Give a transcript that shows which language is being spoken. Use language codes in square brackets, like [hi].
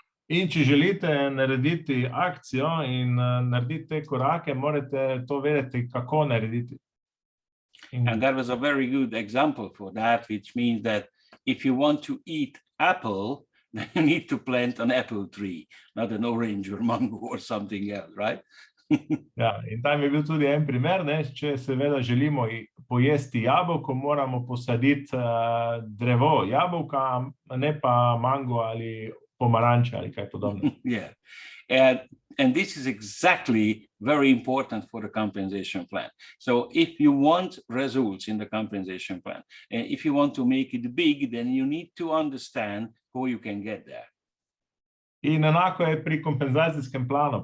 [sl] In če želite narediti akcijo in narediti te korake, morate to vedeti, kako narediti. [en] And that was a very good example for that, which means that if you want to eat apple, then you need to plant an apple tree, not an orange or mango or something else, right? [sl] Ja, in tam je bil tudi en primer, ne? Če seveda želimo pojesti jabolko, moramo posaditi drevo jabolka, ne pa mango ali pomaranče ali kaj podobno. [en] Yeah, and this is exactly very important for the compensation plan. So if you want results in the compensation plan, and if you want to make it big, then you need to understand how you can get there. [sl] In enako je pri kompenzacijskem planu.